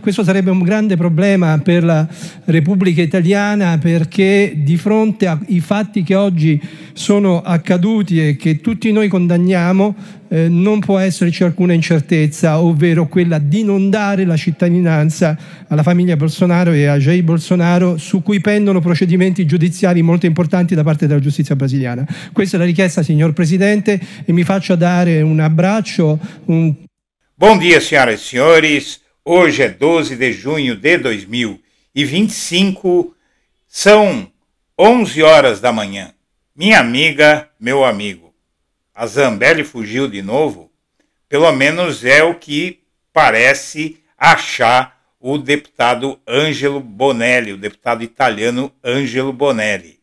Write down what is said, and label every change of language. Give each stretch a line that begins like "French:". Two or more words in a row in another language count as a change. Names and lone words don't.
Italian: Questo sarebbe un grande problema per la Repubblica Italiana, perché di fronte ai fatti che oggi sono accaduti e che tutti noi condanniamo, non può esserci alcuna incertezza, ovvero quella di non dare la cittadinanza alla famiglia Bolsonaro e a Jair Bolsonaro, su cui pendono procedimenti giudiziari molto importanti da parte della giustizia brasiliana. Questa è la richiesta, signor Presidente, e mi faccia dare un abbraccio.
Portuguese: Bom dia, senhoras e senhores. Hoje é 12 de junho de 2025, são 11 horas da manhã. Minha amiga, meu amigo, a Zambelli fugiu de novo? Pelo menos é o que parece achar o deputado Angelo Bonelli, o deputado italiano Angelo Bonelli.